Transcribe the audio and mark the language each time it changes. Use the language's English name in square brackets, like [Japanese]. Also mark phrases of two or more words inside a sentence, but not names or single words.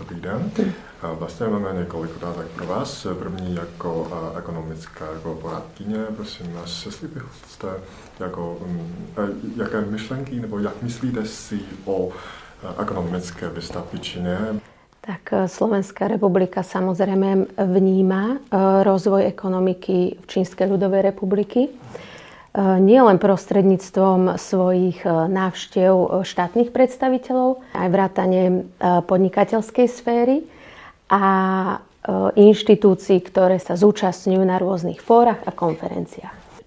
[Czech] den. Vlastně máme několik otázek pro vás. První jako ekonomická jako poradkyně, prosím vás, jestli byste jako, jaké myšlenky nebo jak myslíte si o ekonomické výstavby Číny? [Slovak] Tak Slovenská republika samozrejme vníma rozvoj ekonomiky v Čínskej ľudovej republiky nie len prostredníctvom svojich návštev štátnych predstaviteľov, aj vrátane podnikateľskej sféry a inštitúcií, ktoré sa zúčastňujú na rôznych fórach a konferenciách.